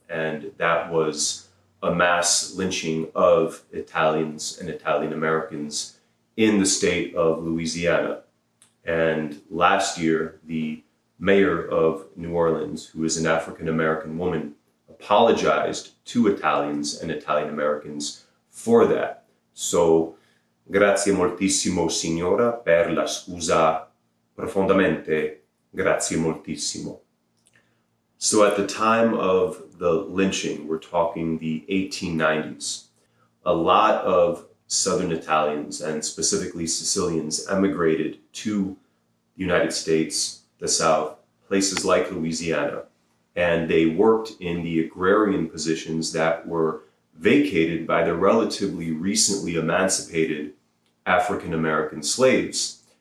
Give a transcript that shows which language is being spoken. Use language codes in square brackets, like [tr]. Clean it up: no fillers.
[en] And that was a mass lynching of Italians and Italian Americans in the state of Louisiana. And last year, the mayor of New Orleans, who is an African American woman, apologized to Italians and Italian Americans for that. [it] So, grazie moltissimo, signora, per la scusa profondamente. Grazie moltissimo. [en] So at the time of the lynching, we're talking the 1890s, a lot of Southern Italians and specifically Sicilians emigrated to the United States, the South, places like Louisiana, and they worked in the agrarian positions that were vacated by the relatively recently emancipated African American slaves.